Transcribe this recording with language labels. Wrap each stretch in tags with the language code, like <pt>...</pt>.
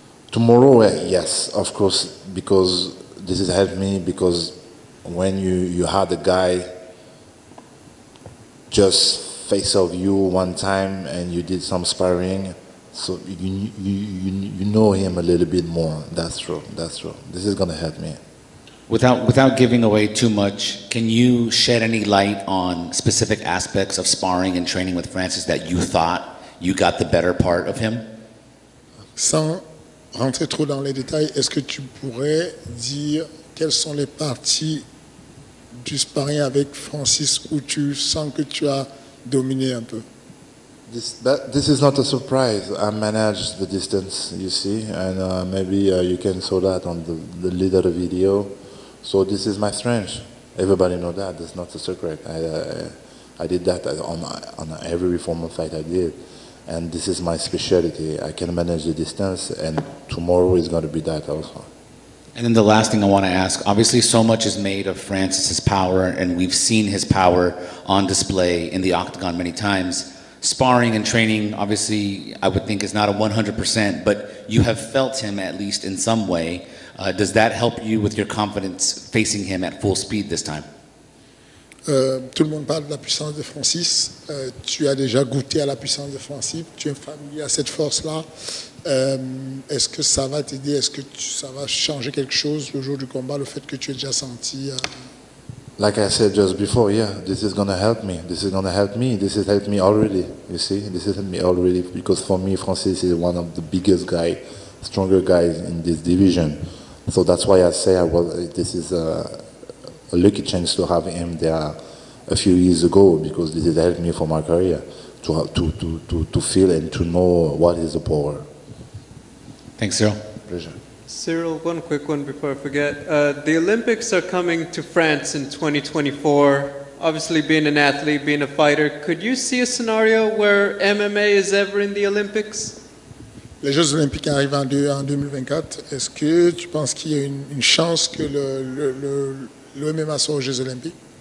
<en>Tomorrow, yes, of course, because this has helped me, because when you had a guy just face off you one time and you did some sparring, so you know him a little bit more. That's true. This is gonna help me. Without giving away too much, can you shed any light on specific aspects of sparring and training with Francis that you thought you got the better part of him?</en> <fr>Sans rentrer trop dans les détails, est-ce que tu pourrais dire quelles sont les parties du sparring avec Francis où tu sens que tu as dominé un peu?</fr> <en>This is not a surprise. I managed the distance, you see, and maybe you can saw that on the little video. So this is my strength. Everybody know that. That's not a secret. I did that on every formal fight I did, and this is my specialty. I can manage the distance, and tomorrow is going to be that also. And then the last thing I want to ask, obviously so much is made of Francis's power, and we've seen his power on display in the octagon many times. Sparring and training, obviously, I would think is not a 100%, but you have felt him at least in some way. Does that help you with your confidence facing him at full speed this time?</en> <fr>Tout le monde parle de la puissance de Francis. Tu as déjà goûté à la puissance de Francis. Tu es familier à cette force-là. Est-ce que ça va t'aider? Est-ce que ça va changer quelque chose le jour du combat, le fait que tu aies déjà senti?</fr> <en>Like I said just before, yeah, this is gonna help me. This is gonna help me. This has helped me already. You see, this has helped me already, because for me, Francis is one of the biggest guy, stronger guys in this division. So that's why I say this is a lucky chance to have him there a few years ago, because this has helped me for my career to feel and to know what is the power. Thanks, Ciryl. Pleasure. Ciryl, one quick one before I forget. The Olympics are coming to France in 2024. Obviously, being an athlete, being a fighter, could you see a scenario where MMA is ever in the Olympics?</en> <fr>Les Jeux Olympiques arrivent en 2024. Est-ce que tu penses qu'il y a une chance que le MMA soit aux Jeux Olympiques?</fr>